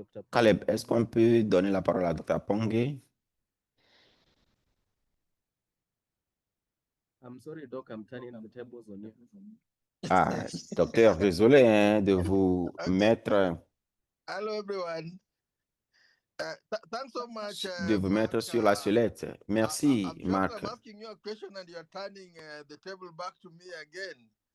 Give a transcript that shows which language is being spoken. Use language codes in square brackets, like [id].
[fr] Caleb, est-ce qu'on peut donner la parole à Dr. Pongé? [en] I'm sorry, Doc, I'm turning the tables on you. [fr] Ah, docteur, désolé hein, de vous mettre. [en] Hello, everyone. Thanks so much. [fr] De vous mettre sur la sellette. Merci, [en] I'm [fr] Marc. [en] I'm asking you a question and you're turning the table back to me again.